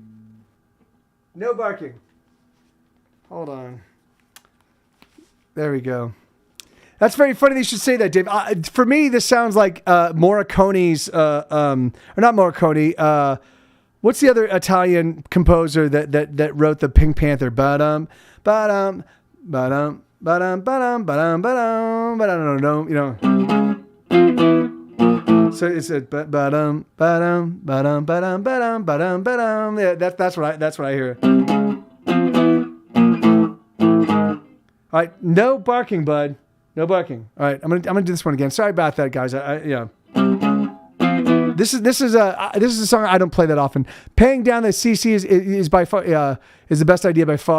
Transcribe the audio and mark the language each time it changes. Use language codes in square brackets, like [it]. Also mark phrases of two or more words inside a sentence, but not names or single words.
[en] No barking. Hold on. There we go. That's very funny that you should say that, Dave. For me, this sounds like Morricone's, or not Morricone. What's the other Italian composer that wrote the Pink Panther? Ba-dum, ba-dum, ba-dum, ba-dum, ba-dum, ba-dum, ba-dum, ba-dum, you know. So it's a ba-dum, ba-dum, ba-dum, ba-dum, ba-dum, ba-dum, ba-dum. Yeah, that's what I hear. All right, no barking, bud. No barking. All right, I'm gonna do this one again. Sorry about that, guys. Yeah. This is a song I don't play that often. Paying down the CC is by far is the best idea by far.